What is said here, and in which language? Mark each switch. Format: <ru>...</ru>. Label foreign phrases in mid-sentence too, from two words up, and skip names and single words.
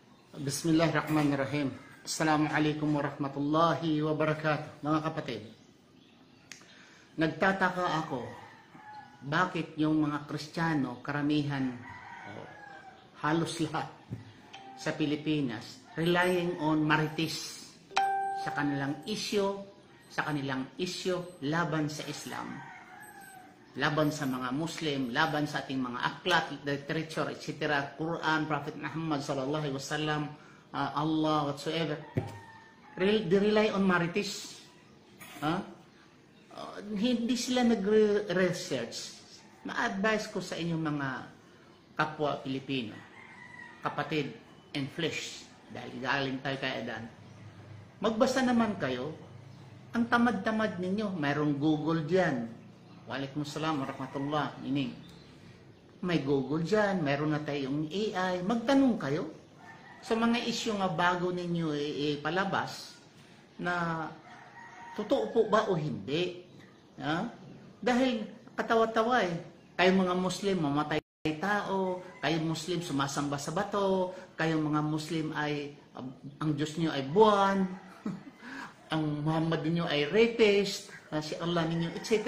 <ar>بسم الله الرحمن الرحيم. السلام عليكم ورحمة الله وبركاته.</ar> <tl>Mga kapatid, nagtataka ako bakit yung mga Kristiyano, karamihan, halos lahat sa Pilipinas,</tl> <en>relying on</en> <tl>marites sa kanilang isyo laban sa Islam, laban sa mga Muslim, laban sa ating mga aklat,</tl> <en>literature, etc., Quran, Prophet Muhammad</en> <ar>صلى الله عليه وسلم,</ar> <en>Allah, whatsoever. They rely on marites.</en> <tl>Hindi sila nag-research. Ma-advise ko sa inyong mga kapwa Pilipino, kapatid</tl> <en>and flesh,</en> <tl>dahil galing tayo kay Adan, magbasa naman kayo. Ang tamad-tamad ninyo, mayroong Google dyan.</tl> <ar>وعليكم السلام ورحمة الله.</ar> <tl>Ining. May Google dyan, mayroon na tayong AI. Magtanong kayo sa mga isyu nga bago ninyo ipalabas na totoo po ba o hindi. Dahil katawa-tawa kayong mga Muslim mamatay tao, kayong Muslim sumasamba sa bato, kayong mga Muslim ay ang Diyos niyo ay buwan, ang Muhammad niyo ay rapist, si Allah ninyo, etc.</tl>